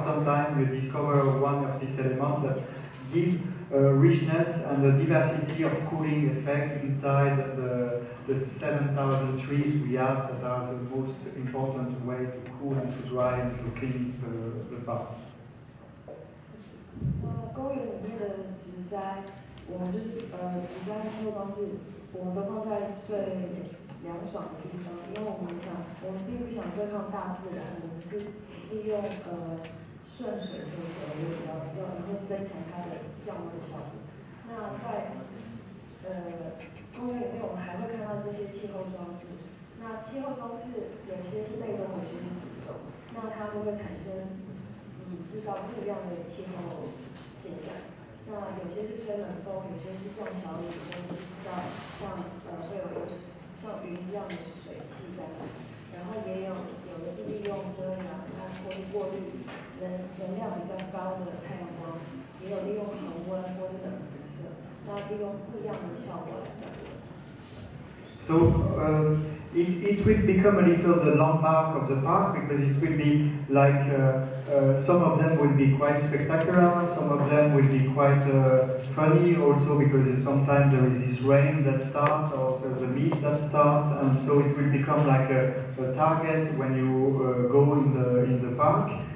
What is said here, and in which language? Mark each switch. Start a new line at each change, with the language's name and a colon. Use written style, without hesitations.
English: Sometimes you discover one of these elements that give richness and a diversity of cooling effect inside the 7,000 trees we have that are the most important way to cool and to dry and to clean the park.
Chinese: 公园里面的植栽，我们就是植栽气候装置，我们都放在最凉爽的地方，因为我们并不想对抗大自然，我们是利用顺水推舟，然后增强它的降温效果。那在公园里面，我们还会看到这些气候装置。那气候装置有些是被动，有些是主动，那它们会产生制造不一样的气候现象。像有些是吹冷风，有些是降小雨，有些是制造像会有像云一样的水汽这样。然后也有的是利用遮阳，或是过滤能量比较高的太阳光，也有利用恒温或是冷辐射，那利用不一样的效果来降温。
English: So it will become a little the landmark of the park, because it will be like some of them will be quite spectacular, some of them will be quite funny also, because sometimes there is this rain that starts, or the mist that starts, and so it will become like a target when you go in the park.